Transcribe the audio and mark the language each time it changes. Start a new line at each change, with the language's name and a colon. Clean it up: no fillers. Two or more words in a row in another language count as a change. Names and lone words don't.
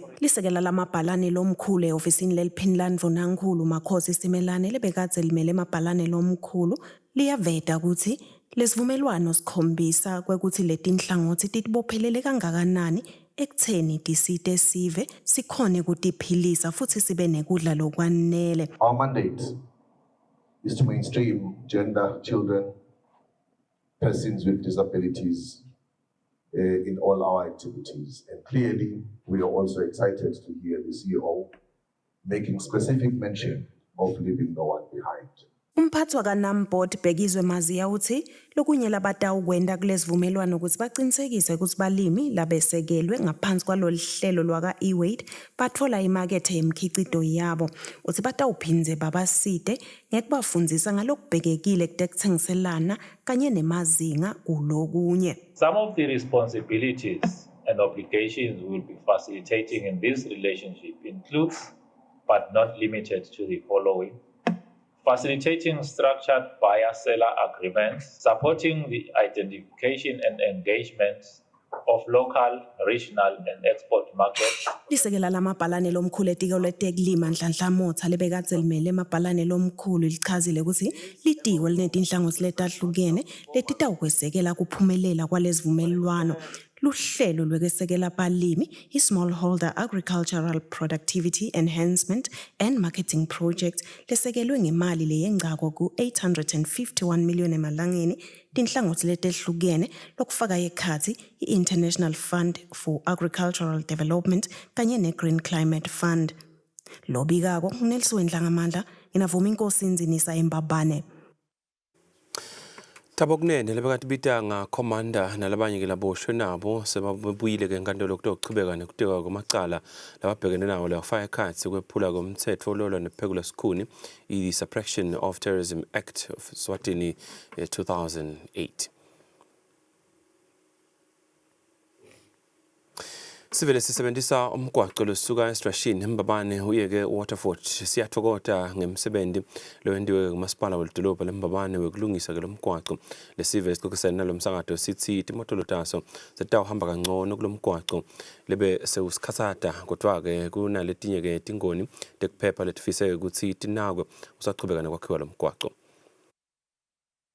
Swati: Lisekela lamabhalane lomkhulu ehhovisini leliphini Nankulu Makhosi Simelane lebekadze limele emabhalane lomkhulu liyaveta ukuthi lesivumelwano sikhombisa kwekuthi letinhlangothi titibophelele kangakanani ekutheni tisite sive sikhone kutiphilisa futhi sibe nekudla lokwanele.
English: Our mandate is to mainstream gender, children, persons with disabilities in all our activities. And clearly, we are also excited to hear the CEO making specific mention of leaving no one behind.
Swati: Umphathi wakaNambot Bhekizwe Maziya uthi lokunye labatawukwenda kulesivumelwano ukuthi baqinisekise ukuthi balimi labesekelwe ngaphansi kwalolu hlelo lwaka-eWade bathola imakethe yemkhicido yabo. Uthi batawuphindze babaside ngekubafundzisa ngalokubhekekile kutekuthengiselana kanye nemazinga kulokunye.
English: Some of the responsibilities and obligations we will be facilitating in this relationship includes, but not limited to, the following: facilitating structured buyer-seller agreements, supporting the identification and engagement of local, regional, and export markets.
Swati: Lisekela lamabhalane lomkhulu etiko letekulima Nhlanhla Motha lebekadze limele emabhalane lomkhulu lichazile ukuthi litiko linetinhlangothi letahlukene letitawukwesekela kuphumelela kwalesivumelwano. Luhlelo lwekesekela abalimi i-Smallholder Agricultural Productivity Enhancement and Marketing Project lesekelwe ngemali leyengcako ku-851 million emalangeni tinhlangothi letehlukene lokufaka ekhathi i-International Fund for Agricultural Development kanye ne-Green Climate Fund. Lobikako Nelson Dlangamandla inavuma inkosi inzinisa embabane. Tabokunene lebekade bitanga commander nalabanye ke laboshwe nabo sebabuyile ke enkantolo kutochubeka nekutekwa kwamacala lababhekene nawo lafaka ekhathi kwephula komthetho ololwa nephekula sikhuni i-Suppression of Terrorism Act of Eswatini 2008. Sivele sisebenzisa umgwaqo losuka eStrashini embabane uyeke Waterford siyathokoza ngemsebenzi lowendiwe kumasipala wedolobha lembabane wekulungisa ke lomgwaqo lesive sixoxisana nalomsakato sithi imotolo taso zitawuhamba kangcono kulomgwaqo lebe sewusikhathata kodwa ke kunaletinye ke tingoni tekuphepha letifise ukuthi tinakwe usaqhubeka nokwakhiwa lomgwaqo.